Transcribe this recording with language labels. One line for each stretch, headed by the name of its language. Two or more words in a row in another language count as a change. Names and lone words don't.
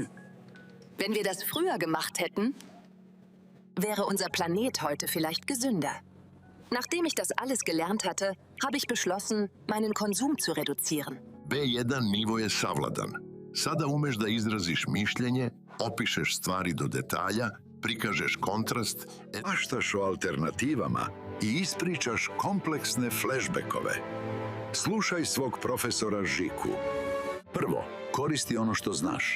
German: Wenn wir das früher gemacht hätten, wäre unser Planet heute vielleicht gesünder. Nachdem ich das alles gelernt hatte, habe ich beschlossen, meinen Konsum zu reduzieren.
Serbian: B1 nivo je savladan. Sada umeš da izraziš mišljenje, opišeš stvari do detalja, prikažeš kontrast, maštaš o alternativama i ispričaš kompleksne flashbackove. Slušaj svog profesora Žiku. Prvo, koristi ono što znaš.